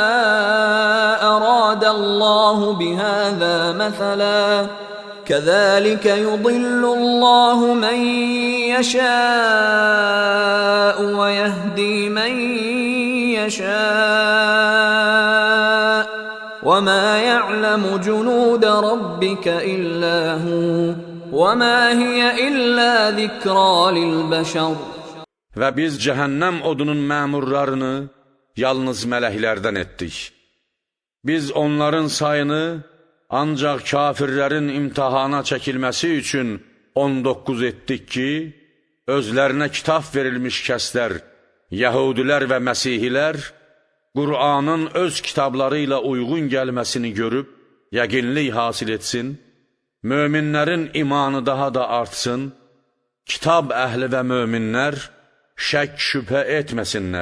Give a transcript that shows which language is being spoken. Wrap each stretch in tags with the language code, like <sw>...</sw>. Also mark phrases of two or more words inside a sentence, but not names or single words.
<ar>أراد الله بهذا مثلا كذلك يضل الله من يشاء ويهدي من يشاء وَمَا يَعْلَمُ جُنُودَ رَبِّكَ إِلَّا هُوَ وَمَا هِيَ إِلَّا ذِكْرَى لِلْبَشَرِ</ar> <az>Və biz cəhənnəm odunun məmurlarını yalnız mələklərdən etdik. Biz onların sayını ancaq kafirlərin imtihana çəkilməsi üçün 19 etdik ki, özlərinə kitab verilmiş kəslər, Yəhudilər və Məsihilər, Qur'anın öz kitabları ilə uyğun gəlməsini görüb, yəqinlik hasil etsin, möminlərin imanı daha da artsın, kitab əhli və möminlər şək şübhə etməsinlər.</az>